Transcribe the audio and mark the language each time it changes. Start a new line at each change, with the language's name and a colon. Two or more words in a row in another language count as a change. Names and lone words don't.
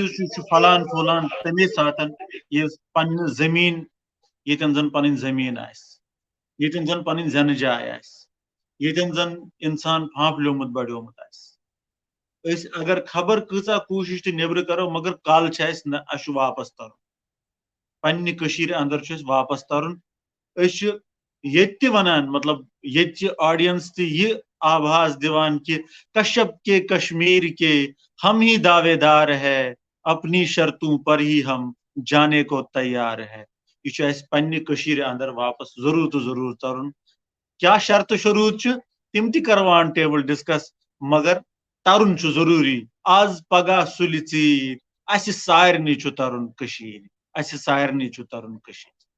Kashmiri: چھُ یہِ چھُ پھلان پھولان تمے ساتن ییٚلہِ پننہِ زٔمیٖن ییٚتٮ۪ن زن پنٕنۍ زٔمیٖن آسہِ ییٚتٮ۪ن زن پنٕنۍ زینہٕ جاے آسہِ ییٚتٮ۪ن زن انسان پھانٛپلیومُت بڑیومُت آسہِ أسۍ اگر خبر کۭژاہ کوٗشش تہِ نیبرٕ کرو مگر کل چھِ اَسہِ نہ اَسہِ چھُ واپس ترُن پننہِ کٔشیٖرِ انٛدر چھُ اَسہِ واپس ترُن أسۍ چھِ ییٚتہِ تہِ ونان مطلب ییٚتچہِ آڈینس تہِ یہِ آباز دِوان کہ
Urdu: کشپ کے کشمیر کے ہم ہی دعوے دار ہے اپنی شرطوں پر ہی ہم جانے کو تیار ہے
Kashmiri: یہ چھُ اَسہِ پننہِ کٔشیٖرِ انٛدر واپس ضروٗر تہٕ ضروٗر ترُن کیٛاہ شرطہٕ شروٗط چھِ تِم تہِ کرو
English: on table discuss
Kashmiri: مگر ترُن چھُ ضروٗری آز پگاہ سُلہِ ژیٖرۍ اَسہِ سارنٕے چھُ ترُن کٔشیٖرِ اَسہِ سارنٕے چھُ ترُن کٔشیٖرِ